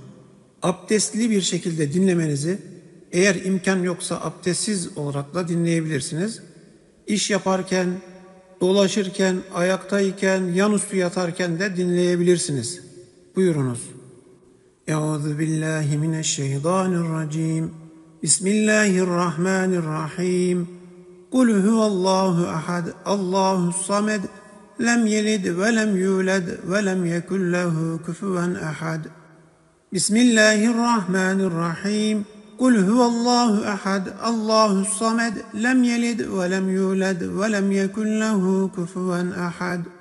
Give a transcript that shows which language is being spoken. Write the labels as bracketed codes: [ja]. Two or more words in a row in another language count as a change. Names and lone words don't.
[tr] Abdestli bir şekilde dinlemenizi, eğer imkan yoksa abdestsiz olarak da dinleyebilirsiniz. İş yaparken, dolaşırken, ayaktayken, yanüstü yatarken de dinleyebilirsiniz. Buyurunuz. [ar] أعوذ بالله من الشيطان الرجيم. بسم الله الرحمن الرحيم. قل هو الله أحد، الله الصمد، لم يلد ولم يولد ولم يكن له كفوا أحد. بسم الله الرحمن الرحيم. قل هو الله أحد، الله الصمد، لم يلد ولم يولد ولم يكن له كفوا أحد.